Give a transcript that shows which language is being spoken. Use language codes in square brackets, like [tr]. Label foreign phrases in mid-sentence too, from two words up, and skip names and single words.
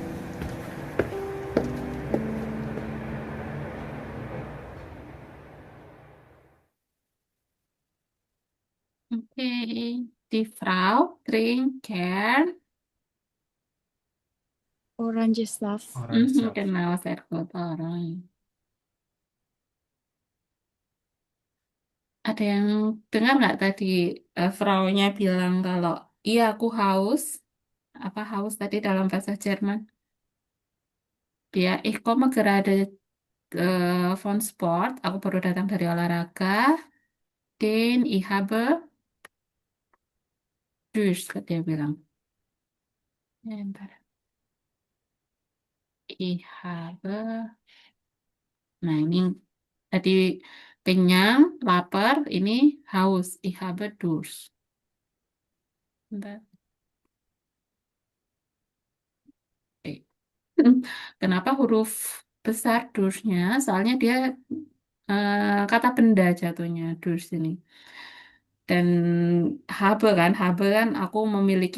[de] Oke, die Frau trinkt gern. Orangensaft. Genau, sehr gut, orang. [id] Ada yang dengar nggak tadi Frau-nya bilang kalau iya aku haus. Apa haus tadi dalam bahasa Jerman? Ya, [de] ich komme gerade von Sport. [id] Aku baru datang dari olahraga. [de] Den ich habe Durst, [id] dia bilang. Bentar. [de] Ich habe. [id] Nah, ini tadi kenyang, lapar, ini haus. [de] Ich habe Durst. [id] Bentar. Eh. Kenapa huruf besar Durstnya? Soalnya dia kata benda jatuhnya, Durst ini. Dan habe kan aku memiliki.